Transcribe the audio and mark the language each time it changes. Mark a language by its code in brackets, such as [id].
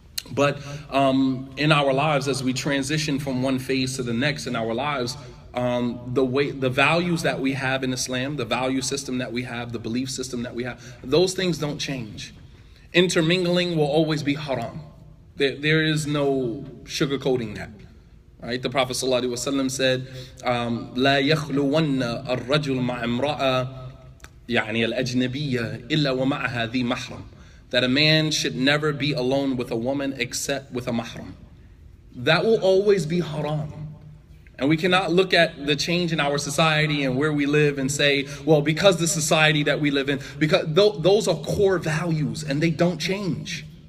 [en] But in our lives, as we transition from one phase to the next in our lives, the values that we have in Islam, the value system that we have, the belief system that we have, those things don't change. Intermingling will always be haram. There is no sugarcoating that. Right? The Prophet ﷺ said, [ar] لا يخلون الرجل مع امرأة يعني الأجنبية إلا ومعها ذي محرم. [en] That a man should never be alone with a woman except with a mahram. That will always be haram. And we cannot look at the change in our society and where we live and say, well, because the society that we live in, because those are core values and they don't change.